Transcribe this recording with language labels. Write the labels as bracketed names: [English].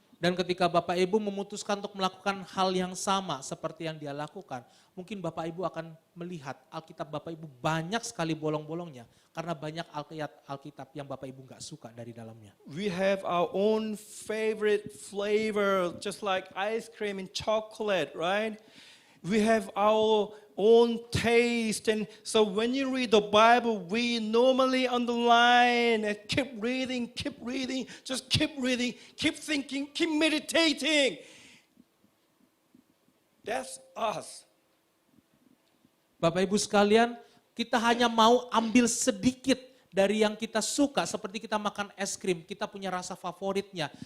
[Indonesian] Dan ketika Bapak Ibu memutuskan untuk melakukan hal yang sama seperti yang dia lakukan, mungkin Bapak Ibu akan melihat Alkitab Bapak Ibu banyak sekali bolong-bolongnya karena banyak Alkitab yang Bapak Ibu nggak suka dari dalamnya. [English] We have our own favorite flavor, just like ice cream and chocolate, right? We have our own taste, and so when you read the Bible, we normally underline and keep reading, just keep reading, keep thinking, keep meditating. That's us. [Indonesian] Bapak Ibu sekalian, kita hanya mau ambil sedikit dari yang kita suka, seperti kita makan es krim, kita punya rasa favoritnya.